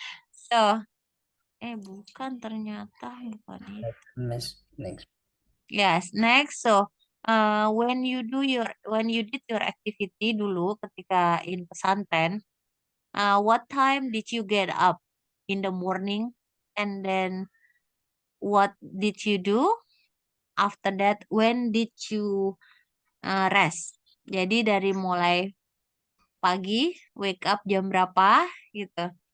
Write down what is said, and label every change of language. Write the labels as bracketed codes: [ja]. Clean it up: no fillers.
[id] So, bukan ternyata bukan itu. [en] Next. Yes, next. So, when you did your activity [id] dulu ketika [en] in pesantren, what time did you get up in the morning? And then what did you do after that? When did you rest? [id] Jadi dari mulai pagi, [en] wake up [id] jam berapa gitu.